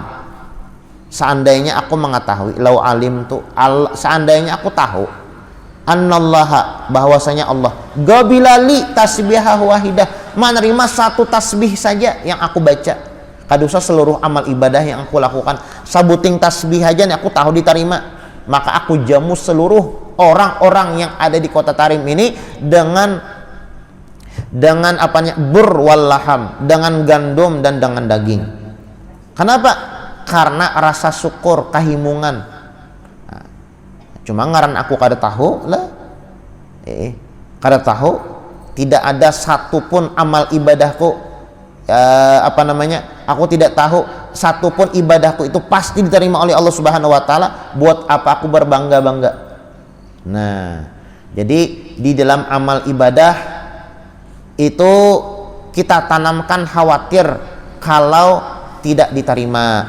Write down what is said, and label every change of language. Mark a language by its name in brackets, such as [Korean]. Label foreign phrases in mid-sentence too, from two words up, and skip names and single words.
[Indonesian] Seandainya aku mengetahui, [Arabic] lau alimtu, [Indonesian] seandainya aku tahu, annallaha, bahwasanya Allah, [Arabic] gabilali tasbihah wahidah, [Indonesian] menerima satu tasbih saja yang aku baca, kadusa seluruh amal ibadah yang aku lakukan, sabuting tasbih aja nih aku tahu diterima, maka aku jamu seluruh orang-orang yang ada di kota Tarim ini dengan apanya, [Arabic] bur wal laham, [Indonesian] dengan gandum dan dengan daging. Kenapa? Karena rasa syukur, kahimungan. [Banjar] Cuma ngaran aku kada tahu lah, [Indonesian] kada tahu, tidak ada satupun amal ibadahku, apa namanya, aku tidak tahu satupun ibadahku itu pasti diterima oleh Allah [Arabic] Subhanahu wa taala. [Indonesian] Buat apa aku berbangga-bangga? Nah, jadi di dalam amal ibadah itu kita tanamkan khawatir kalau tidak diterima.